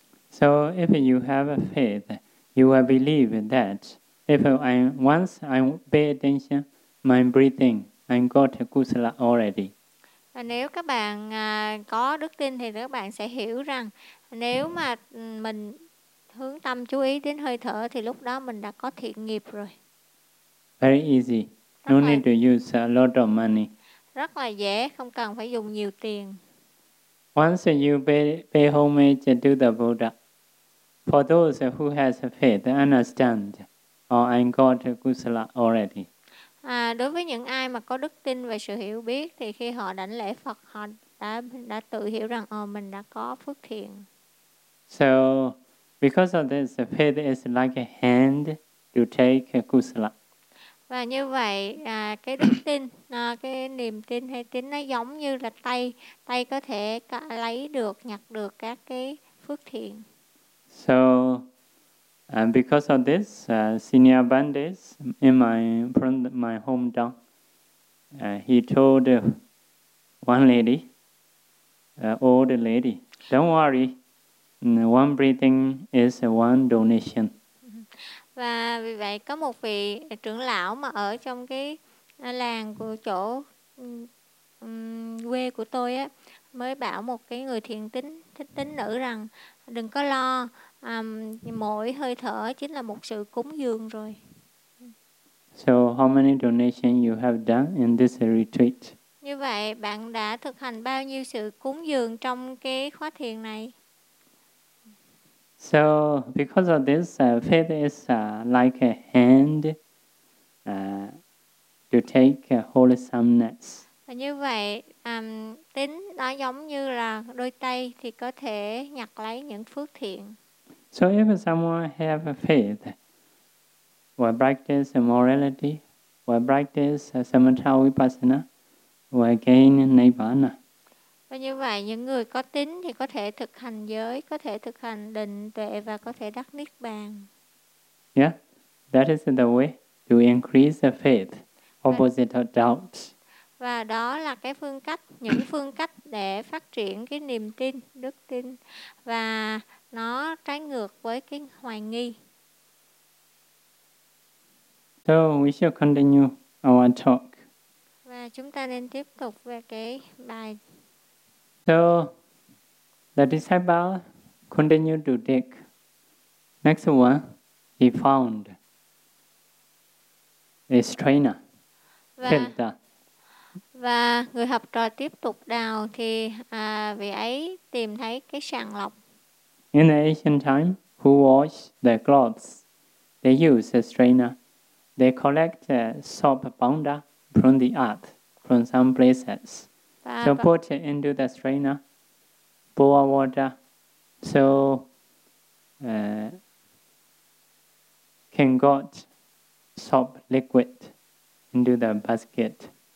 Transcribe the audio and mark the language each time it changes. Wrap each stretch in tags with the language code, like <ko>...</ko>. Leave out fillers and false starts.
<en>So if you have a faith, you will believe that if I pay attention, my breathing, I got kusala already.</en> <vi>Và nếu các bạn có đức tin thì các bạn sẽ hiểu rằng nếu mà mình hướng tâm chú ý đến hơi thở thì lúc đó mình đã có thiện nghiệp rồi.</vi> <en>Very easy. No need to use a lot of money.</en> <vi>Rất là dễ, không cần phải dùng nhiều tiền.</vi> <en>Once you pay homage to the Buddha, for those who has faith, understand, or I got kusala already.</en> <vi>Đối với những ai mà có đức tin và sự hiểu biết thì khi họ đảnh lễ Phật, họ đã tự hiểu rằng mình đã có phước thiện.</vi> <en>So, because of this, faith is like a hand to take kusala.</en> <vi>Và như vậy, cái đức tin, cái niềm tin hay tín nó giống như là tay có thể lấy được, nhặt được các cái phước thiện.</vi> <en>So, and because of this, senior bandits in my hometown, he told one lady, old lady, don't worry, one breathing is one donation.</en> <vi>Và vì vậy có một vị trưởng lão mà ở trong cái làng của chỗ quê của tôi á, mới bảo một cái người thiền tín, thích tín nữ rằng đừng có lo, mỗi hơi thở chính là một sự cúng dường rồi.</vi> <en>So how many donations you have done in this retreat?</en> <vi>Như vậy bạn đã thực hành bao nhiêu sự cúng dường trong cái khóa thiền này?</vi> <en>So because of this, faith is like a hand to take wholesomeness.</en> <vi>Và như vậy, tín nó giống như là đôi tay thì có thể nhặt lấy những phước thiện.</vi> <en>So if someone have a faith, or practice a morality, or practice a samatha vipassana, or gain nirvana.</en> <vi>Và như vậy, những người có tín thì có thể thực hành giới, có thể thực hành định tuệ và có thể đắc niết bàn.</vi> <en>Yeah, that is the way to increase the faith, opposite of doubt.</en> <vi>Và đó là cái phương cách, những phương cách để phát triển cái niềm tin, đức tin. Và nó trái ngược với cái hoài nghi.</vi> <en>So we shall continue our talk.</en> <vi>Và chúng ta nên tiếp tục về cái bài.</vi> <en>So the disciple continued to dig. Next one, he found a strainer, filter.</en> <vi>Và người học trò tiếp tục đào thì vị ấy tìm thấy cái sàng lọc.</vi> <en>In the ancient time, who washed the clothes? They used a strainer. They collect soap powder from the earth, from some places. So put it into the strainer, pour water, so can got soap liquid into the basket.</en>